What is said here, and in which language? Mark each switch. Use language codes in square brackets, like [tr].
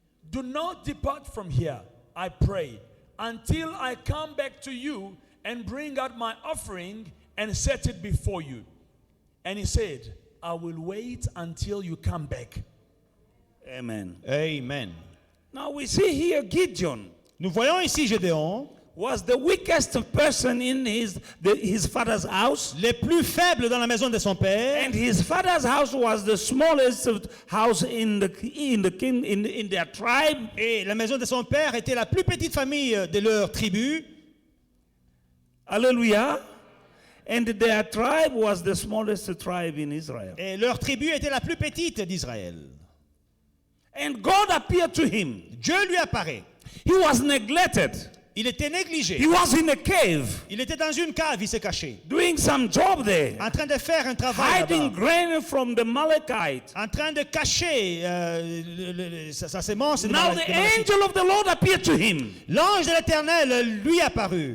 [en] Do not depart from here, I pray, until I come back to you and bring out my offering and set it before you." And he said, "I will wait until you come back." Amen. Amen. Now we see here Gideon [fr] Nous voyons ici Gédéon, [en] was the weakest person in his father's house. [fr] les plus faibles dans la maison de son père. [en] And his father's house was the smallest house in their tribe. [fr] Et la maison de son père était la plus petite famille de leur tribu. [en] Hallelujah. And their tribe was the smallest tribe in Israel. [fr] Et leur tribu était la plus petite d'Israël. [en] And God appeared to him. [fr] Dieu lui apparaît. [en] He was neglected. [fr] Il était négligé. [en] He was in a cave [fr] Il était dans une cave, il s'est caché. [en] doing some job there, [fr] En train de faire un travail [en] hiding [fr] là-bas. [en] grain from the Amalekites. [fr] En train de cacher sa sémence. [en] Now the angel of the Lord appeared to him [fr] L'ange de l'Éternel lui apparut.